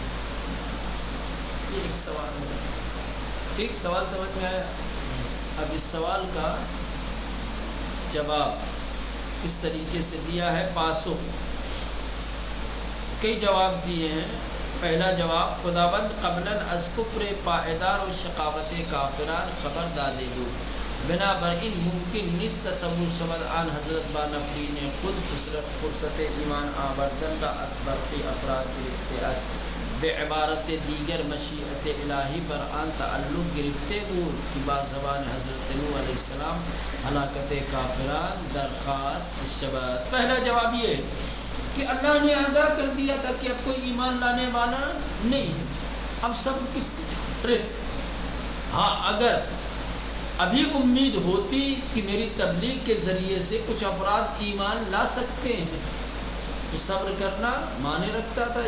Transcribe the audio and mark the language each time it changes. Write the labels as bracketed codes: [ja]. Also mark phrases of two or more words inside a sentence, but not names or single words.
[ur] یہ ایک سوال ہے. ٹھیک، سوال سمجھ میں آیا؟ اب اس سوال کا جواب اس طریقے سے دیا ہے. پاسخ کئی جواب دیے ہیں. پہلا جواب، [fa] خداوند قبلا از کفر پائیدار و شقاوت کافران خبر دادے دو، بنابر ان ممکن نیست تصور شود آن حضرت با نفرین خود فرصت ایمان آوردن را از برخی افراد گرفته است. به عبارت دیگر مشیعت الہی بر آن تعلق گرفته بود کہ با زبان حضرت نوح [ar] علیہ السلام [fa] ہلاکت کافران درخواست شود. [ur] پہلا جواب یہ ہے کہ اللہ نے آگاہ کر دیا تھا کہ اب کوئی ایمان لانے والا نہیں ہے، اب سب کس کی چھوڑے. ہاں، اگر ابھی امید ہوتی کہ میری تبلیغ کے ذریعے سے کچھ افراد ایمان لا سکتے ہیں تو صبر کرنا معنی رکھتا تھا.